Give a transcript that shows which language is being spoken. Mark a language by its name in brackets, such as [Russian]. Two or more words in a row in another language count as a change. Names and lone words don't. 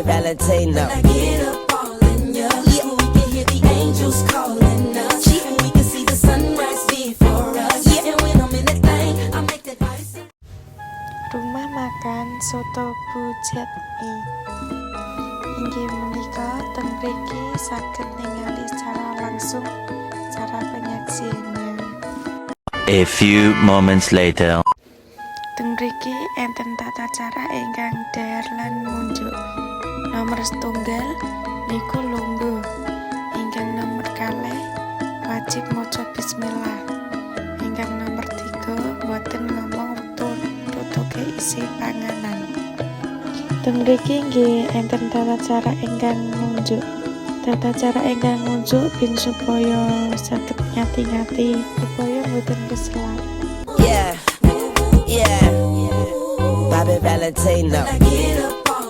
[English] Valentino. When I get up all in ya, we can hear the angels calling us. And we can see the sunrise before us. And when I'm in that thing, I make that body sing. [Indonesian] Rumah makan soto Bujet Mi. [Javanese] Inggih menika teng mriki saged ningali [Indonesian] secara langsung cara penyajiannya. [English] A few moments later. [Javanese] Teng mriki enten tata cara ingkang daer lan ngunjuk. Nomor setunggal niku lungguh. Ingkang nomor kalih wajib maca bismillah. Ingkang nomor 3 boten ngomong tutuke isi panganan. Teng mriki nggih enten tata cara ingkang ngunjuk. Tata cara ingkang ngunjuk bin supaya saged ngati-ngati supaya boten keselak. [English] Yeah, yeah, Bobby Valentino. When I get up